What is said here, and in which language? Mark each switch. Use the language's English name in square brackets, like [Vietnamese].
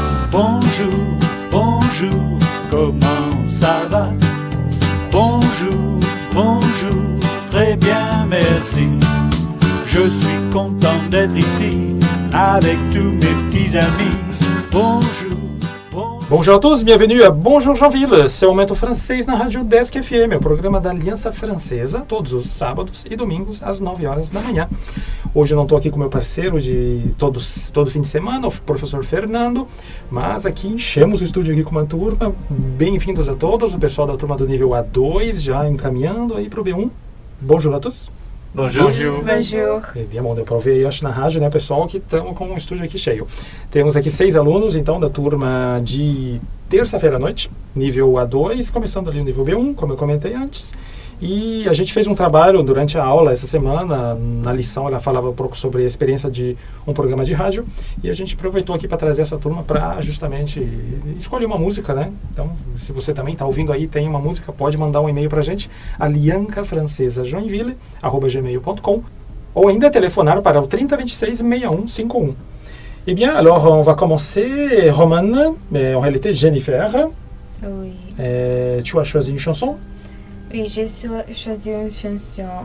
[French] Bonjour, bonjour, comment ça va? Bonjour, bonjour, très bien, merci. Je suis content d'être ici avec tous mes petits amis. Bonjour. [Portuguese] Bonjour a todos, bienvenue a Bonjour Joinville, seu momento francês na Rádio Desk FM, o programa da Aliança Francesa, todos os sábados e domingos às 9 horas da manhã. Hoje eu não estou aqui com meu parceiro de todo fim de semana, o professor Fernando, mas aqui enchemos o estúdio aqui com uma turma. Bem-vindos a todos, o pessoal da turma do nível A2 já encaminhando aí para o B1. [French] Bonjour a tous. Bonjour. Bonjour. [Portuguese] Bem, bom, deu para ouvir aí, acho, na rádio, né, pessoal, que estamos com o estúdio aqui cheio. Temos aqui 6 alunos, então, da turma de terça-feira à noite, nível A2, começando ali o nível B1, como eu comentei antes. E a gente fez um trabalho durante a aula essa semana, na lição ela falava um pouco sobre a experiência de um programa de rádio, e a gente aproveitou aqui para trazer essa turma para justamente escolher uma música, né? Então, se você também está ouvindo aí, tem uma música, pode mandar um e-mail para a gente, aliancafrancesajoinville@gmail.com, ou ainda telefonar para o 3026-6151. [French] Eh bien, alors, on va commencer. Romane, mais en réalité Jennifer, Oui. Tu as choisi une chanson. Oui, j'ai choisi une chanson.